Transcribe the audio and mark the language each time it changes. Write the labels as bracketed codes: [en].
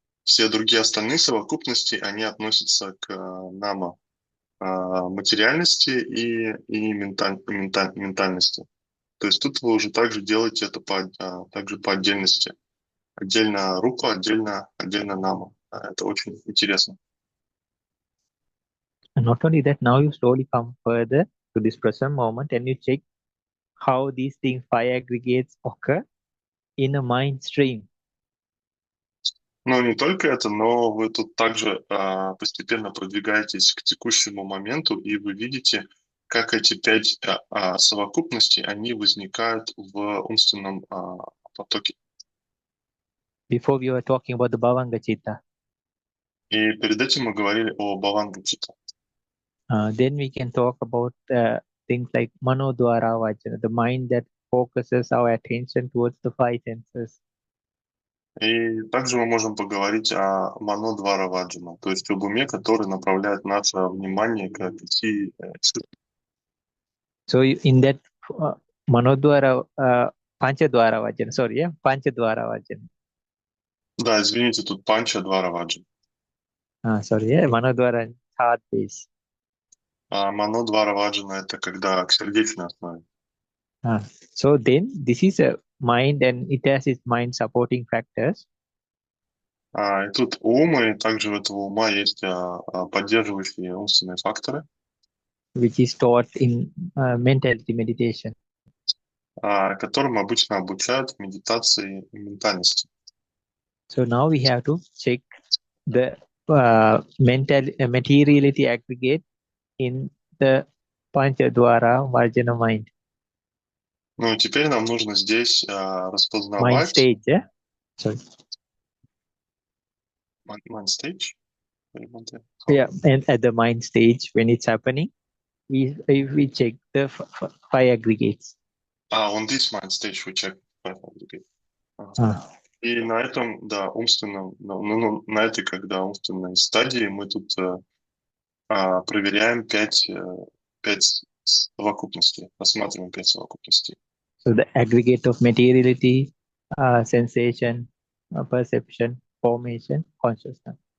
[ru] все другие остальные совокупности, они относятся к нама, материальности и ментальности. То есть тут вы уже также делаете это также по отдельности. Отдельно рупа, отдельно нама. Это очень интересно. [en] And not only that, now you slowly come further to this present moment and you check how these things, five aggregates, occur in a mind stream. [ru] Ну, не только это, но вы тут также постепенно продвигаетесь к текущему моменту, и вы видите, как эти 5 совокупностей, они возникают в умственном потоке. [en] Before we were talking about the Bhavanga Chitta. [ru] И перед этим мы говорили о Бхаванга-читта. [en] Then we can talk about things like Mano Dwara Vajana, the mind that focuses our attention towards the five senses. [ru] И также мы можем поговорить о Мано-двара Ваджана, то есть об уме, который направляет наше внимание к 5 чувствам. [en] So in that Mano Dwara, Pancha Dwara Vajana, sorry, yeah, Pancha Dwara Vajana. [ru] Да, извините, тут Панча-двара Ваджана. [en] Sorry, yeah, Mano Dwara heart base. [ru] А Мано-двара Ваджана — это когда к сердечной основе. [en] So then this is a mind and it has its mind supporting factors. [ru] И тут у ума, и также у этого ума есть поддерживающие умственные факторы, [en] Which is taught in mentality meditation. [ru] которым обычно обучают в медитации и ментальности. [en] So now we have to check the materiality aggregate in the Panchadwara Vajana mind. [ru] Ну и теперь нам нужно здесь [en] Mind [ru] распознавать... [en] stage, yeah? Sorry. Mind stage? Yeah, and at the mind stage, when it's happening, we check the five aggregates. On this mind stage we check five aggregates. [ru] И на этом, да, умственном, на этой, когда умственной стадии мы тут проверяем 5 совокупностей, рассматриваем 5 совокупностей. [en] So the aggregate of materiality, sensation, perception, formation, consciousness.